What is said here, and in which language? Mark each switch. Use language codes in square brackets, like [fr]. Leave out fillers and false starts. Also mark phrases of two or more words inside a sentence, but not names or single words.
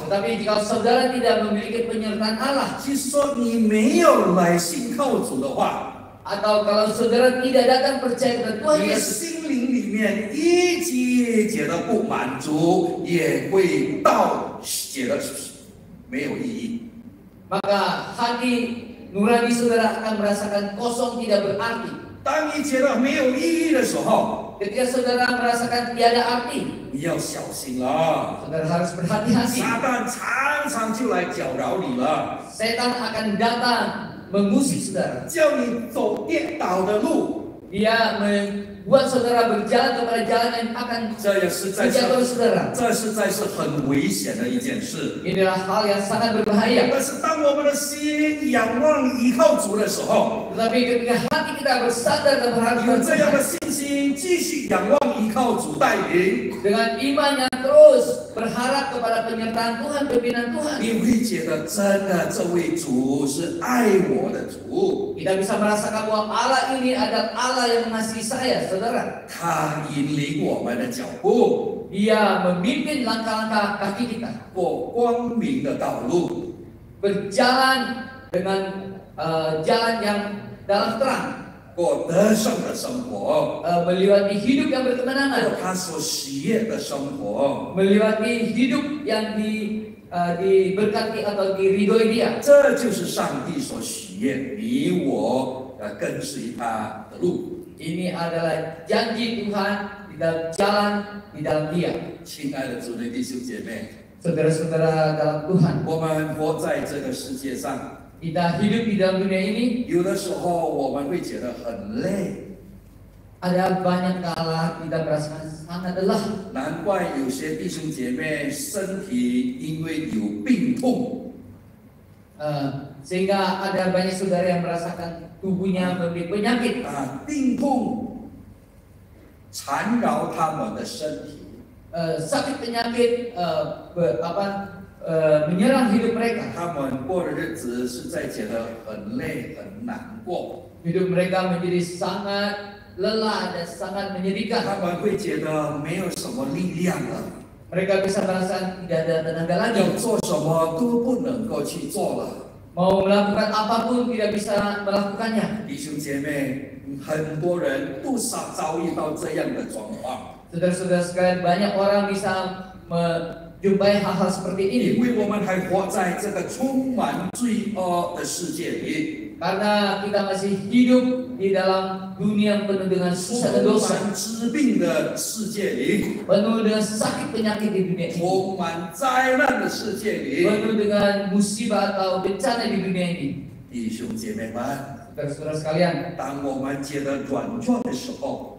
[id] Tetapi jika saudara tidak memiliki penyertaan Allah, [zh] 就是说你没有来信靠主的话， [id] atau kalau saudara tidak datang percaya kepada Tuhan [zh] 你的 Yesus, 心灵里面一直觉得不满足，也会觉得没有意义。 [id] maka hati nurani saudara akan merasakan kosong, tidak berarti. [zh] 当你觉得没有意义的时候， [id] Ketika saudara merasakan tiada arti, [zh] 你要小心了。 [id] saudara harus berhati-hati. [zh] 撒旦常常就来搅扰你了， [id] Setan akan datang mengusik saudara. [zh] 叫你走跌倒的路， [id] Dia membuat saudara berjalan kepada jalan yang akan [zh] 这也实在 [id] menjatuhkan [zh] 是 [id] saudara. [zh] 这实在是很危险的一件事。 [id] Inilah hal yang sangat berbahaya. [zh] 但是当我们的心仰望依靠主的时候， [id] Tetapi ketika hati kita bersandar dan berharap [zh] 有 [id] kepada [zh] 这样的 [id] Tuhan, [zh] 信心，继续仰望依靠主带领， [id] dengan iman yang terus berharap kepada penyertaan Tuhan, pimpinan Tuhan, [zh] 你会觉得真的这位主是爱我的主， [id] kita bisa merasakan bahwa Allah ini adalah Allah yang mengasihi saya, saudara. [zh] 他引领我们的脚步 [id] Dia memimpin langkah-langkah kaki kita [zh] 过光明的道路。 [id] berjalan dengan jalan yang dalam terang, [zh] 过得胜的生活， [id] melewati hidup yang [zh] 过 [id] berkemenangan, [zh] 他所喜悦的生活， [id] melewati hidup yang diberkati atau diridhoi Dia. [zh] 这就是上帝所喜悦你我跟随他的路。 [id] Ini adalah janji Tuhan di dalam jalan di dalam Dia. [zh] 亲爱的主内弟兄姐妹， [id] Saudara-saudara dalam Tuhan, [zh] 我们活在这个世界上， [id] kita hidup di dalam dunia ini, [zh] 有的时候我们会觉得很累， [id] ada banyak kala kita merasakan sangat lelah. [zh] 难怪有些弟兄姐妹身体因为有病痛， [id] Sehingga ada banyak saudara yang merasakan tubuhnya memiliki penyakit. [zh] 病痛缠绕他们的身体。 [id] Sakit penyakit menyerang hidup mereka. [zh] 他们过的日子实在觉得很累很难过， [id] Hidup mereka menjadi sangat lelah dan sangat [zh] 他 [id] menyedihkan. [zh] 们会觉得没有什么力量了， [id] Mereka bisa merasakan tidak ada tenaga [zh] 要 [id] lagi. [zh] 做什么都不能够去做了。 [id] Mau melakukan apapun tidak bisa melakukannya. [zh] 弟兄姐妹，很多人都遭遇到这样的状况， [id] Saudara-saudara sekalian, banyak orang bisa menjumpai hal-hal seperti ini. [zh] 因为我们还活在这个充满罪恶的世界里， [id] Karena kita masih hidup di dalam dunia yang penuh dengan susah dan [zh] 充 [id] dosa, [zh] 满疾病的世界里， [id] penuh dengan sakit penyakit di dunia ini, [zh] 充满灾难的世界里， [id] penuh dengan musibah atau bencana di dunia ini. [zh] 弟兄姐妹们， [id] Saudara-saudara sekalian, [zh] 当我们觉得软弱的时候，